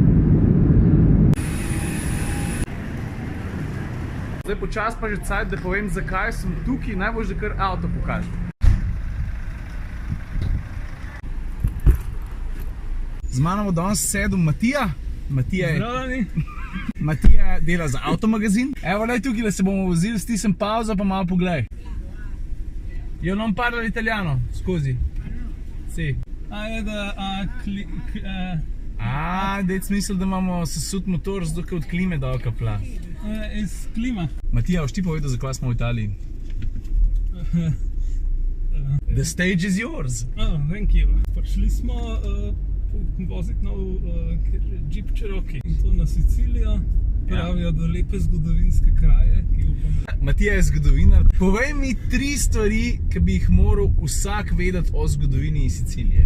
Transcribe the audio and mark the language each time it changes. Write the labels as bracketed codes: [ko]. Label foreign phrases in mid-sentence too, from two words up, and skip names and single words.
[sl] Zdaj počas pa že cajt, da povem, zakaj sem tukaj, najbolj že kar avto pokažem. Z mano bo danes sedel Matija. Matija dela za avtomagazin. Evo, lej tukaj, da se bomo vozili, stisnem pauzo, pa malo poglej. [it] Io non parlo l'italiano, scusi. Sì. [sl] Dec misli, da imamo sesut motor, zato ker od klime dol kapla. Iz klima. Matija, boš ti povedal, zakaj smo v Italiji? [en] The stage is yours. Thank you. [sl] Prišli smo voziti nov Jeep Cherokee. In to na Sicilijo. Pravijo, da lepe zgodovinske kraje, ki upamo. Matija je zgodovinar. Povej mi 3 stvari, ki bi jih moral vsak vedeti o zgodovini Sicilije.